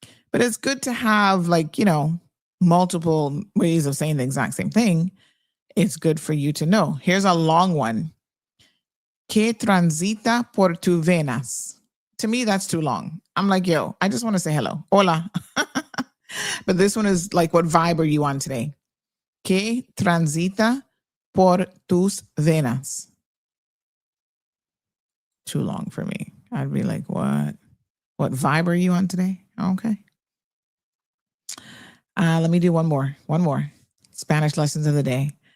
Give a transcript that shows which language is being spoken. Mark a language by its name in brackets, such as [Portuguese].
[English] But it's good to have, like, multiple ways of saying the exact same thing. It's good for you to know. Here's a long one. [Spanish] Que transita por tu venas. [English] To me, that's too long. I'm like, yo, I just want to say hello. Hola. But this one is like, what vibe are you on today? [Spanish] Que transita por tus venas. [English] Too long for me. I'd be like, what? What vibe are you on today? Okay. Let me do one more. Spanish lessons of the day.